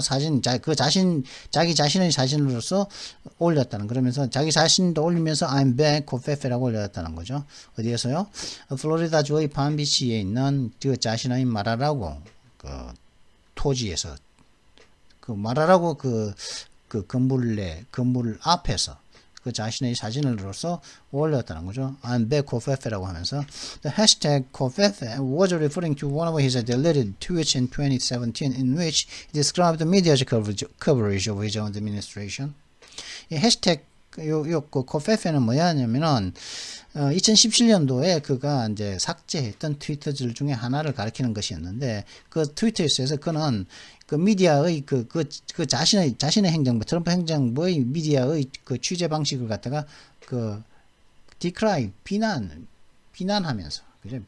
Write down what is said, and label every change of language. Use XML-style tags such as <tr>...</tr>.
<ko>자기 자신의 사진으로서 올렸다는, 그러면서 자기 자신도 올리면서</ko> <en>I'm back,</en> <ko>코페페라고 올렸다는 거죠. 어디에서요? 플로리다주의 palmbeach에 있는 그 자신의 마라라고 그 토지에서 마라라고 그 건물 앞에서 그 자신의 사진으로서 올렸다는 거죠.</ko> <en>I'm back,</en> <ko>코페페라고 하면서</ko> <en>the hashtag 코페페 was referring to one of his deleted tweets in 2017 in which he described the media's coverage of his own administration.</en> <ko>이 해시태그 코페페는 뭐냐면은 2017년도에 그가 이제 삭제했던 트위터들 중에 하나를 가리키는 것이었는데 그 트위터에서 그는 그 미디어의 그 자신의 행정부, 트럼프 행정부의 미디어의 그 취재 방식을 갖다가 그 decry, 비난하면서, 그죠?</ko>